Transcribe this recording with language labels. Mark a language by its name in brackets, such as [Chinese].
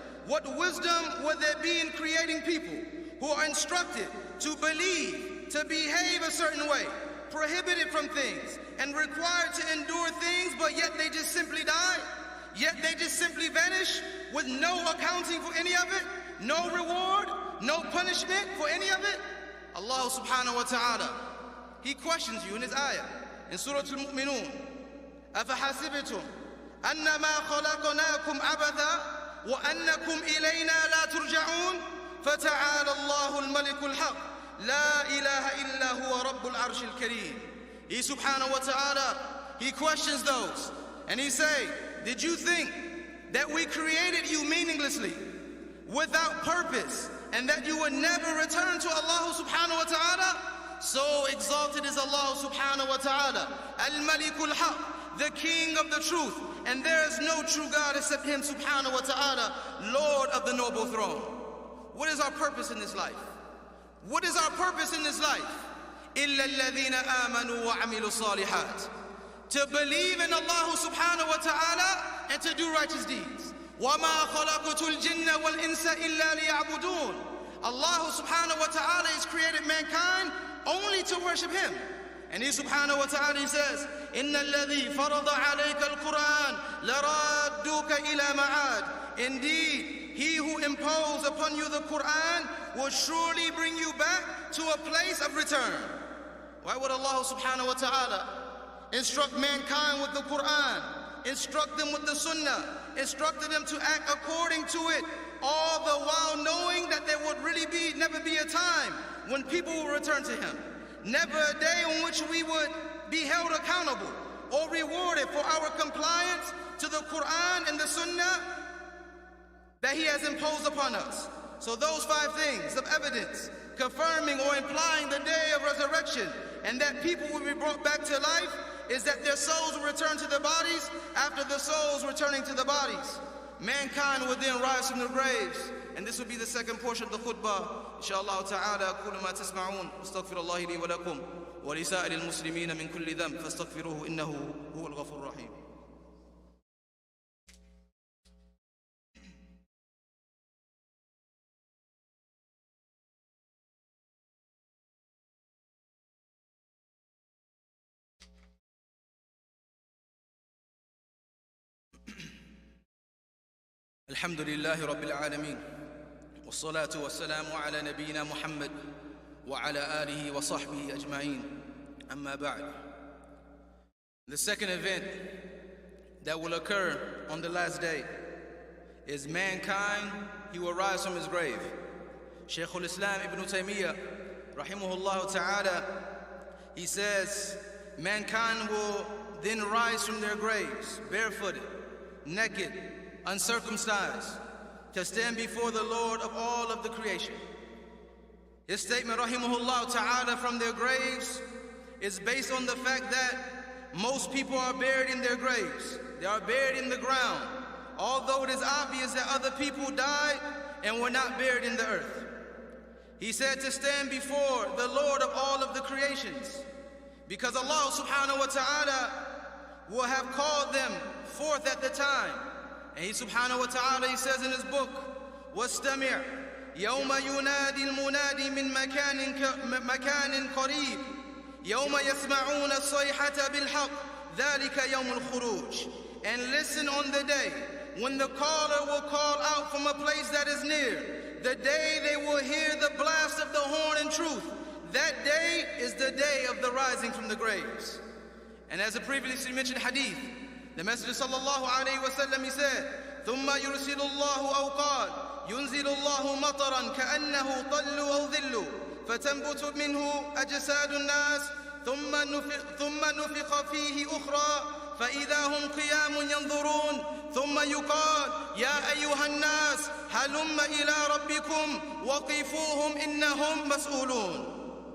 [English] What wisdom would there be in creating people who are instructed to believe, to behave a certain way, prohibited from things, and required to endure things, but yet they just simply die? Yet they just simply vanish with no accounting for any of it, no reward, no punishment for any of it? Allah subhanahu wa ta'ala, He questions you in His ayah, in Surah Al-Mu'minun. [Arabic] أَفَحَسِبْتُمْ أنما خلقناكم عبثا وأنكم إلينا لا ترجعون فتعالى الله الملك الحق لا إله إلا هو رب العرش الكريم. [English] He subhanahu wa ta'ala, he questions those and he say, did you think that we created you meaninglessly, without purpose, and that you would never return to Allah subhanahu wa ta'ala? So exalted is Allah subhanahu wa ta'ala, al-malikul haq, the king of the truth, and there is no true God except him subhanahu wa ta'ala, Lord of the noble throne. What is our purpose in this life? What is our purpose in this life? [Arabic] إِلَّا الَّذِينَ آمَنُوا وَعَمِلُوا الصَّالِحَاتِ, [English] to believe in Allah subhanahu wa ta'ala and to do righteous deeds. [Arabic] وَمَا خَلَقْتُ الْجِنَّ وَالْإِنسَ إِلَّا لِيَعْبُدُونَ. [English] Allah subhanahu wa ta'ala has created mankind only to worship him. And he subhanahu wa ta'ala, he says, [Arabic] إِنَّ الَّذِي فَرَضَ عَلَيْكَ الْقُرْآنَ لَرَادُّكَ إِلَى مَعَادٍ. [English] Indeed, he who imposed upon you the Qur'an will surely bring you back to a place of return. Why would Allah subhanahu wa ta'ala instruct mankind with the Qur'an, instruct them with the Sunnah, instructed them to act according to it, all the while knowing that there would really never be a time when people will return to him, never a day on which we would be held accountable or rewarded for our compliance to the Qur'an and the Sunnah that he has imposed upon us. So those 5 things of evidence confirming or implying the day of resurrection and that people will be brought back to life is that their souls will return to their bodies. After the souls returning to the bodies, mankind will then rise from their graves. And this will be the second portion of the khutbah. [Arabic] Inshallah ta'ala, أقول ما تسمعون واستغفر الله لي ولكم ولسائر المسلمين من كل ذنب فاستغفروه إنه هو الغفور الرحيم. الحمد لله رب العالمين والصلاة والسلام على نبينا محمد وعلى آله وصحبه أجمعين أما بعد. [English] The second event that will occur on the last day is mankind, he will rise from his grave. Shaykh al-Islam Ibn Taymiyyah rahimahullah ta'ala, he says mankind will then rise from their graves barefooted, naked, uncircumcised, to stand before the Lord of all of the creation. His statement, rahimahullah ta'ala, from their graves is based on the fact that most people are buried in their graves. They are buried in the ground, although it is obvious that other people died and were not buried in the earth. He said to stand before the Lord of all of the creations, because Allah subhanahu wa ta'ala will have called them forth at the time. And he subhanahu wa ta'ala, he says in his book, [Arabic] وَاسْتَمِعْ يَوْمَ يُنَادِي الْمُنَادِي مِنْ مَكَانٍ قَرِيبٍ يَوْمَ يَسْمَعُونَ الصَّيْحَةَ بِالْحَقِّ ذَلِكَ يَوْمُ الْخُرُوجِ. [English] And listen on the day when the caller will call out from a place that is near, the day they will hear the blast of the horn in truth. That day is the day of the rising from the graves. And as a previously mentioned hadith, the Messenger sallallahu alayhi wa sallam, he said, [Arabic] ثُمَّ يُرْسِلُ اللَّهُ أَوْ قَالَ يُنْزِلُ اللَّهُ مَطَرًا كَأَنَّهُ طَلُّ أَوْ ظِلُّ فَتَنْبُتُ مِنْهُ أَجْسَادُ النَّاسِ ثُمَّ نُفِخَ فِيهِ أُخْرَى فَإِذَا هُمْ قِيَامٌ يَنْظُرُونَ ثُمَّ يُقَالُ يَا أَيُّهَا النَّاسِ هَلُمَّ إِلَىٰ رَبِّكُمْ وَقِفُوهُمْ إِنَّهُمْ مَسْئُولُونَ.